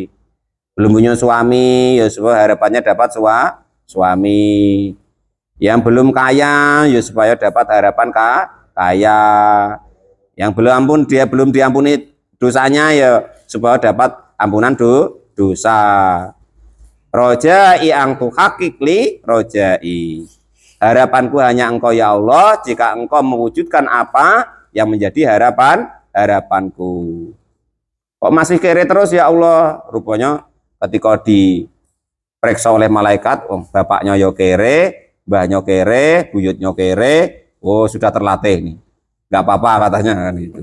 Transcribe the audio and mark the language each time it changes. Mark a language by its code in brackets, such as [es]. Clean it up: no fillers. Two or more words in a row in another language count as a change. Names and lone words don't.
[id] Belum punya suami, ya supaya harapannya dapat suami. Yang belum kaya, ya supaya dapat harapan kaya. Yang belum diampuni dosanya, ya supaya dapat ampunan dosa. Rojai angtu hakikli rojai. Harapanku hanya engkau [ar] ya Allah, [id] jika engkau mewujudkan apa yang menjadi harapanku. Kok masih kere terus [ar] ya Allah? [id] Rupanya ketika diperiksa oleh malaikat, bapaknya yo kere, mbahnya kere, buyutnya kere, sudah terlatih nih, nggak apa-apa katanya kan itu.